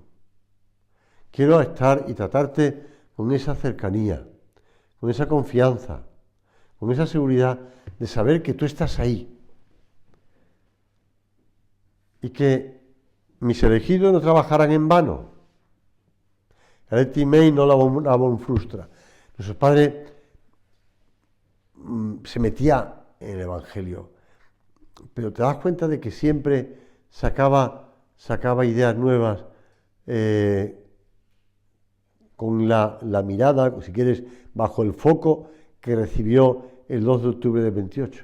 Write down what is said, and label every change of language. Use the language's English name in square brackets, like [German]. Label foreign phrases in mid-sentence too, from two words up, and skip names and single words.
[Spanish] Quiero estar y tratarte con esa cercanía, con esa confianza, con esa seguridad de saber que tú estás ahí. Y que mis elegidos no trabajarán en vano. [Latin] Eletti mei non labon frustra. [Spanish] Nuestro Padre se metía en el Evangelio. pero te das cuenta de que siempre sacaba ideas nuevas con la mirada, si quieres, bajo el foco que recibió el 2 de octubre del 28.